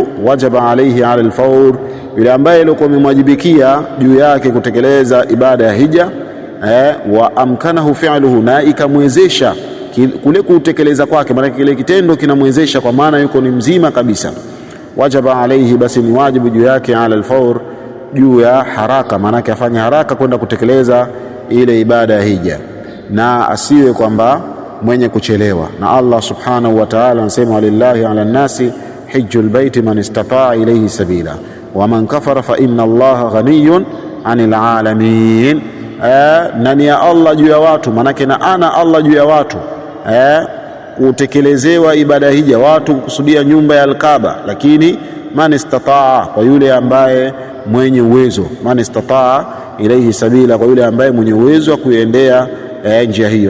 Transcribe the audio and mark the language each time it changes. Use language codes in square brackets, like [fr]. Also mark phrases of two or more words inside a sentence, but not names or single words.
[ar] وجب عليه على الفور, [sw] yule ambaye ilikuwa imemwajibikia juu yake kutekeleza ibada ya hija [ar] وأمكنه فعله, [sw] na ikamwezesha kule kutekeleza kwake, maana kile kitendo kinamwezesha, kwa maana yuko ni mzima kabisa, [ar] وجب عليه, [sw] basi ni wajibu juu yake [ar] على الفور, [sw] juu ya haraka, maana afanye haraka kwenda kutekeleza ile ibada ya hija, na asiwe kwamba mwenye kuchelewa. [ar] Na الله سبحانه وتعالى anasema, ولله على الناس حج البيت من استطاع إليه سبيلا ومن كفر فإن الله غني عن العالمين. [sw] Na ni ya Allah juu ya watu, manake na ana Allah juu ya watu kutekelezewa ibada hija, watu kukusudia nyumba ya Al-Kaaba, lakini [ar] من استطاع, [sw] kwa yule ambaye mwenye uwezo, [ar] من استطاع إليه سبيلا, [sw] kwa yule ambaye mwenye uwezo wa kuendea njia hiyo.